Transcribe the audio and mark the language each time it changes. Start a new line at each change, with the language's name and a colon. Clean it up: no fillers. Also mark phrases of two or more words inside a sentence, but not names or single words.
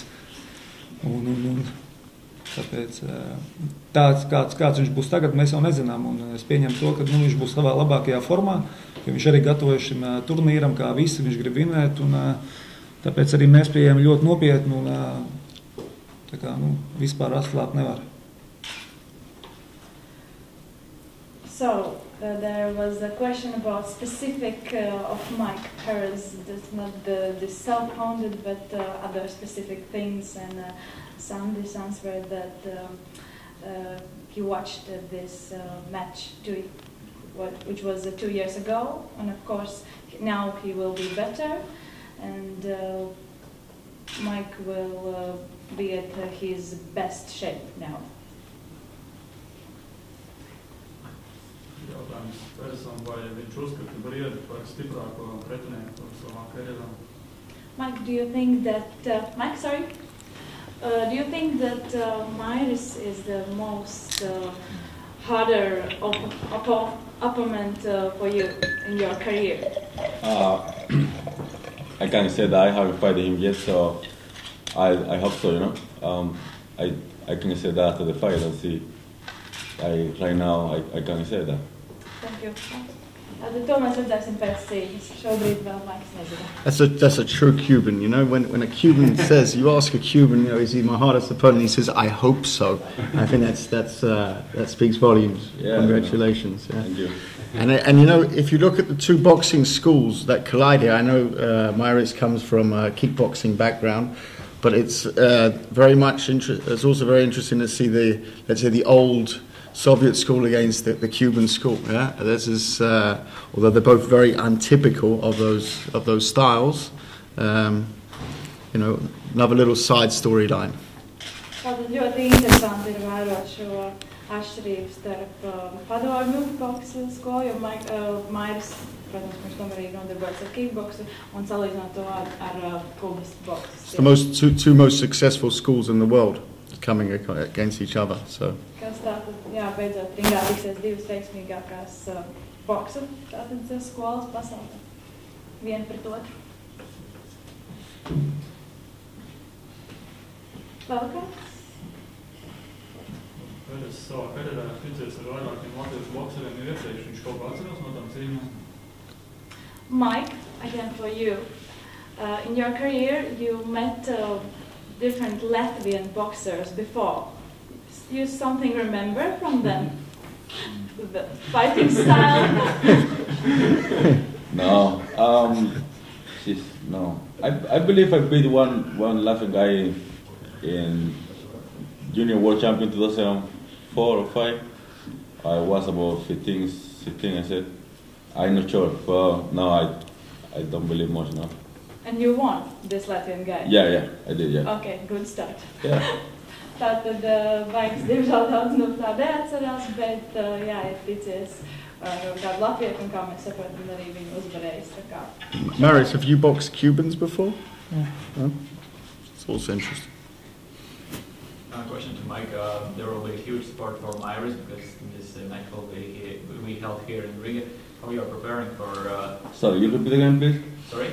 Latvian: Un tāpēc tāds, kāds viņš būs tagad, mēs jau nezinām, un es pieņemu to, ka viņš būs savā labākajā formā, ka viņš arī gatavojas šim turnīram, kā visi, viņš grib vinēt, un tāpēc arī mēs pieejam ļoti nopietni, un tā kā, vispār atklāt nevar.
English: So, there was a question about specific of Maika Peress, not the self-founded, but other specific things, and Sandis answered that he watched this match which was 2 years ago, and of course now he will be better, and Mike will be at his best shape now.
Latvian: Jautājums Peresam, vai viņš uzskata Briedi par stiprāko pretinieku savā karjerā?
English: Mike, do you think that do you think that Mairis is the most harder opponent for you in your career? I can't say that I haven't fighted him yet, so I hope so, you know. I can say that after the fight and see. Right now, I can't say that. Thank you.
Latvian: To mēs redzēsim pēc cīņas. Šobrīd vēl Maiks nezina.
English: That's a true Cuban, you know. When a Cuban says, you ask a Cuban, you know, is he my hardest opponent? He says, I hope so. I think that speaks volumes. Yeah, congratulations. Yeah. Thank you. And you know, if you look at the 2 boxing schools that collide here, I know Mairis comes from a kickboxing background, but it's very much it's also very interesting to see the old Soviet school against the Cuban school. Yeah, this is although they're both very untypical of those styles. You know, another little side storyline.
Latvian: Tātad ļoti interesanti ir vērot šo atšķirību starp padomju boksa skolu, jo Mairis, protams, viņš tomēr arī nodarbojas ar kickboksu, un salīdzinot to ar Kubas boksu.
English: It's the two most successful schools in the world coming against each other. So.
Latvian: Kas tātad, jā, beidzot ringā liksies 2 veiksmīgākās boksa tātad skolas pasaulē. Viena pret otru. Vēl kāds? Peres savā karjerā ticies ar vairākiem latviešu bokseriem iepriekš. Viņš kaut kā atceros no tām cīņām?
English: Mike, again for you. In your career, you met different Latvian boxers before. You something remember from them? The fighting style? No. No. I believe I beat one Latvian guy in Junior World Champion 2004 or 5. I was about 15, the thing I said. I'm not sure, but no, I don't believe much now. And you won this Latvian guy? Yeah, I did, yeah. Okay, good start. Yeah.
Latvian: Tātad Maiks diemžēl daudz no tā neatcerās, bet jā, ir ticies kādu latvietu, un kā mēs saprotam, arī viņu uzvarējis.
English: Mairis, have you boxed Cubans before? Yeah. No? It's also interesting. Question to Mike. There will be a huge support for Mairis because this match will be held here in Riga. How you are preparing for... Sorry, you repeat again, please? Sorry?